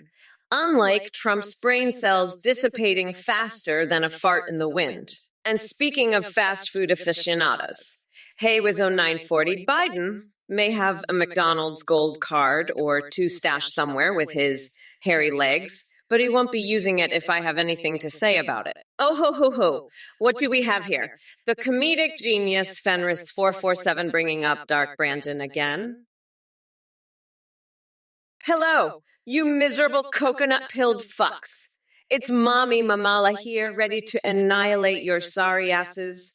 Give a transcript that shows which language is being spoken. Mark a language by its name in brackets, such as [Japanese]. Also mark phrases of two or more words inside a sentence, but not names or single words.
[English] Unlike Trump's brain cells dissipating faster than a fart in the wind. And speaking of fast food aficionados, hey, Wizzo 940, Biden may have a McDonald's gold card or two stashed somewhere with his hairy legs, but he won't be using it if I have anything to say about it. Oh, ho, ho, ho. What do we have here? The comedic genius Fenris 447 bringing up Dark Brandon again. Hello, you miserable coconut-pilled fucks. It's Mommy Mamala here, ready to annihilate your sorry asses.